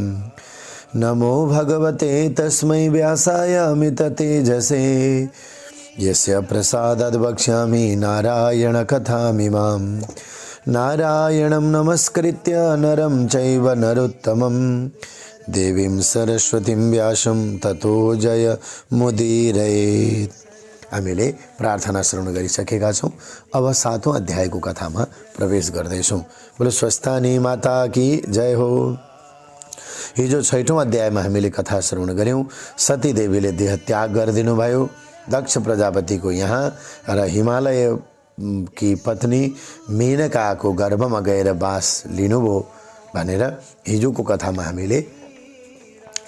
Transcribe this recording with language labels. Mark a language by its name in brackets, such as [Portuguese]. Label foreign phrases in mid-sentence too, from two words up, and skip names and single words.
[Sanskrit] नमो भगवते तस्मै व्यासाय अमिततेजसे यस्य प्रसादाद् वक्ष्यामि नारायणकथामिमाम्। नारायणं नमस्कृत्य नरं चैव नरोत्तमं देवीं सरस्वतीं व्यासं ततो जय मुदीरयेत्। [Nepali] हामीले प्रार्थना श्रवण गरिसकेका छौँ। अब 7औं अध्यायको कथामा प्रवेश गर्दैछौँ। [Hindi] बोलो स्वस्थानी माता की जय हो। [Nepali] हिजो 6औं अध्यायमा हामीले कथा श्रवण गऱ्यौँ। सती देवीले देह त्याग गरिदिनु भयो दक्ष प्रजापतिको यहाँ, र हिमालय की पत्नी मेनकाको गर्भमा गएर बास लिनुभयो भनेर हिजोको कथामा हामीले श्रवण गऱ्यौँ।